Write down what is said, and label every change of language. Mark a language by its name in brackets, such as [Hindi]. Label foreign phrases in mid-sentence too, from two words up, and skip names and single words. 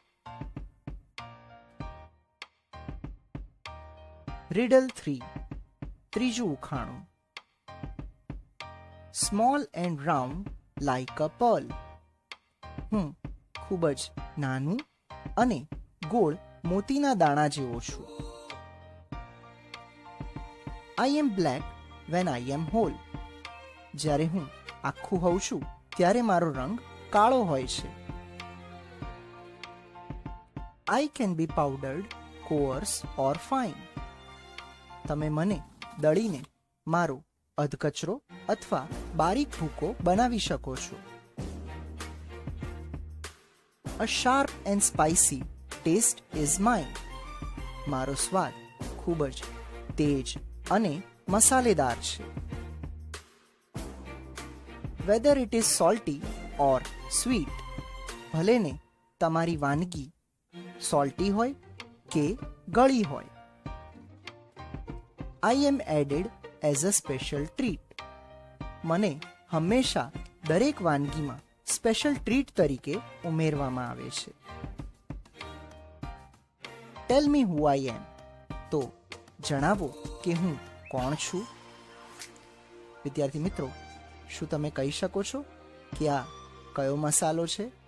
[English] Riddle 3. [Gujarati] ત્રીજું ઉખાણું. [English] Small and round like a pearl. [Gujarati] હું ખૂબ જ નાનું અને ગોળ મોતીના દાણા જેવો છું. [English] I am black when I am whole. [Gujarati] જ્યારે હું આખું હોઉં છું ત્યારે મારો રંગ કાળો હોય છે. [English] I can be powdered, coarse or fine. [Gujarati] તમે મને દળીને મારો અધકચરો અથવા બારીક ભૂકો બનાવી શકો છો. [English] A sharp and spicy taste is mine. [Gujarati] મારો સ્વાદ ખૂબ જ તેજ અને મસાલેદાર છે. [English] Whether it is salty or sweet. [Gujarati] ભલે ને તમારી વાનગી સોલ્ટી હોય કે ગળી હોય. [English] I am added as a special treat. [Gujarati] મને હંમેશા દરેક વાનગીમાં [English] special treat [Gujarati] તરીકે ઉમેરવામાં આવે છે. [English] tell me who I am. [Gujarati] તો જણાવો કે હું કોણ છું. વિદ્યાર્થી મિત્રો, શું તમે કહી શકો છો કે આ કયો મસાલો છે?